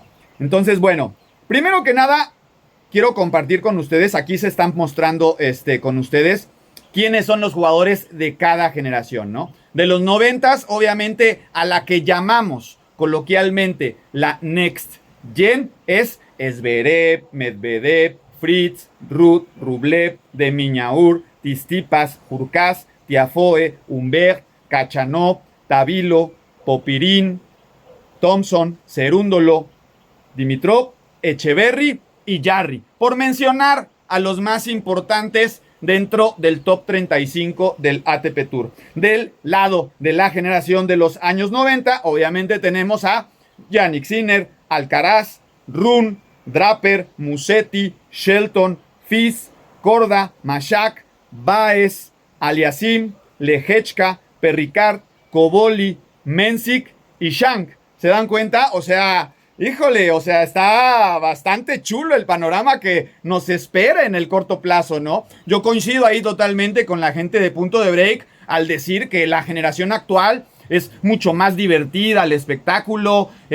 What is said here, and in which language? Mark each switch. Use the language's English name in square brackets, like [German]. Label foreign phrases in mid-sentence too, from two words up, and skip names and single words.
[Spanish] Entonces, bueno, primero que nada, quiero compartir con ustedes, aquí se están mostrando con ustedes quiénes son los jugadores de cada generación, ¿no? De los 90, obviamente, a la que llamamos coloquialmente la [English] Next Gen [Spanish] es Zverev, Medvedev, Fritz, Ruud, Rublev, Demiñaur, Tsitsipas, Hurkacz, Tiafoe, Humbert, Khachanov, Tabilo, Popirín, Thompson, Cerúndolo, Dimitrov, Echeverry y Jarry, por mencionar a los más importantes dentro del top 35 del ATP Tour. Del lado de la generación de los años 90, obviamente tenemos a Jannik Sinner, Alcaraz, Rune, Draper, Musetti, Shelton, Fils, Korda, Mashak, Baez, Aliassime, Lehechka, Perricard, Koboli, Mensik y Shank. ¿Se dan cuenta? O sea, híjole, o sea, está bastante chulo el panorama que nos espera en el corto plazo, ¿no? Yo coincido ahí totalmente con la gente de Punto de Break al decir que la generación actual es mucho más divertida el espectáculo,